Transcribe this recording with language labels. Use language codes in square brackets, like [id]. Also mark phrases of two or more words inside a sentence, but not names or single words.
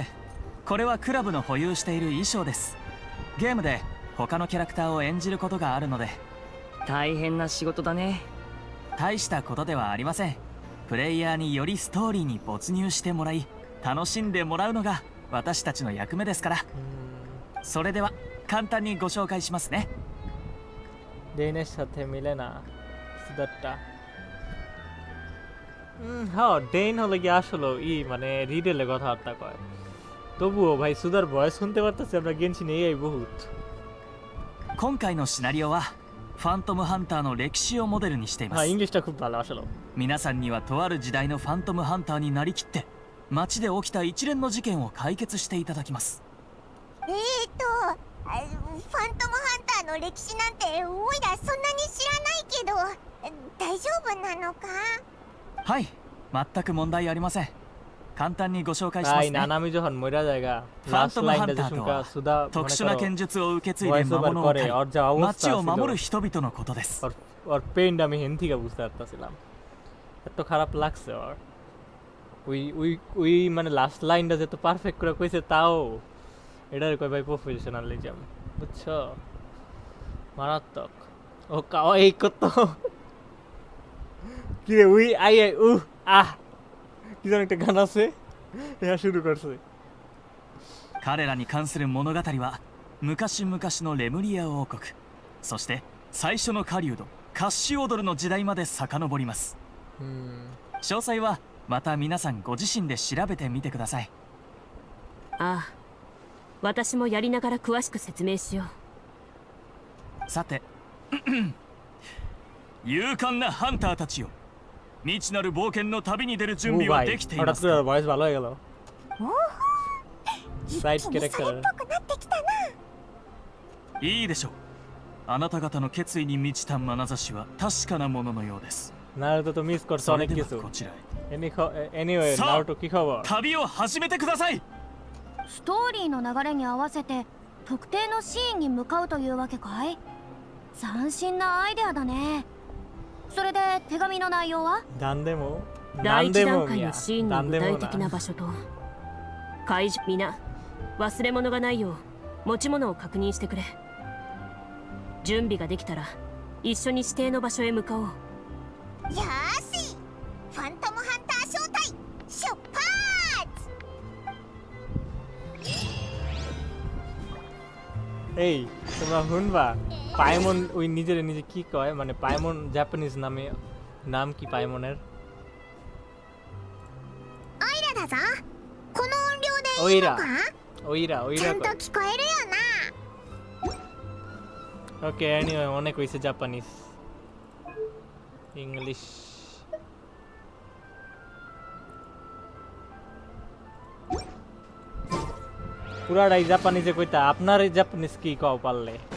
[ja] これはクラブの保有している衣装です。ゲームで他のキャラクターを演じることがあるので。大変な仕事だね。大したことではありません。 プレイヤーによりストーリーに没入してもらい楽しんでもらうのが私たちの役目ですから。それでは簡単にご紹介しますね。 [bn] ডেইনের সাথে মিলে না সুদারটা। হ্যাঁ ডেইন হলে কি আসলে মানে রিডেলে কথাবার্তা কয়, তবুও ভাই সুদার ভয়েস শুনতে পারতেছি আমরা গেনশিনে এই বহুত। [ja] 今回のシナリオはファントムハンターの歴史をモデルにしています。 [bn] হ্যাঁ ইংলিশটা খুব ভালো আসলে। [ja] 皆さんにはとある時代のファントムハンターになりきって街で起きた一連の事件を解決していただきます。ファントムハンターの歴史なんておいらそんなに知らないけど大丈夫なのか？はい、全く問題ありません。簡単にご紹介しますね。 [bn] নানামি যখন মইরা জায়গা [ja] ファン [bn] লাস্ট [ja] トムハ [bn] লাইনটা [ja] ン [bn] যে [ja] ターと [bn] শুনকা [ja] は [bn] সুদা [ja] 特殊な剣術を受け継いで [bn] ভয়েস [ja] 魔 [bn] ওভার [ja] 物を [bn] করে [ja] 狩 [bn] ওর যা [ja] り [bn] অবস্থা [ja] 街を [bn] ছিল [ja] 守る人々のことです。 [bn] ওর পেইনটা আমি হেন থেকে বুঝতে পারতাছিলাম, এত খারাপ লাগছে ওর। ওই মানে লাস্ট লাইনটা যে তো পারফেক্ট করে কইছে, তাও এটার কই ভাই প্রফেশনালিজম, বুঝছো? মারাত্মক। ও কাও এই কত কি রে উই আই আই আহ কি যেন একটা গান আছে, এটা শুরু করছে। [ja] 彼らに関する物語は昔々のレムリア王国、そして最初の狩人カッシュオドルの時代まで遡ります。詳細はまた皆さんご自身で調べてみてください。ああ、私もやりながら詳しく説明しよう。さて勇敢なハンターたちよ、未知なる冒険の旅に出る準備はできていますか？ [bn] ভয়েস ভালো হয়ে গেল। সাইড [ja] 一気にそれっ [bn] ক্যারেক্টার [ja] ぽくなってきたな。いいでしょう。あなた方の決意に満ちた眼差しは確かなもののようです。 [bn] নারুতো তো মিস করছে [ja] それ [bn] অনেক [ja] では [bn] কিছু। [ja] こちらへ。 [bn] এনিওয়ে [ja] さあ [bn] নারুতো কি খবর? [ja] 旅を始めてください。ストーリーの流れに合わせて特定のシーンに向かうというわけかい？斬新なアイデアだね。それで手紙の内容は？なんでも第一段階いやのシーンの具体的な場所と会場、皆忘れ物がないよう持ち物を確認してくれ。準備ができたら一緒に指定の場所へ向かおう。よーし、ファントムハンター招待出発。 [bn] এই তোমরা শুনবা পাইমন ওই নিজের নিজে কি কয়, মানে পাইমন জাপানিজ নামে নাম কি পাইমনের? [ja] オイラだぞ。この音量でオイラいいのか？オイラちゃんと [bn] কয়। [ja] 聞こえるよな。 [bn] ওকে এনিওয়ে অনেক হইছে জাপানিজ ইংলিশ। পুরাটাই জাপানিজে কইতা, আপনার এই জাপানিজ কি কও পারলে?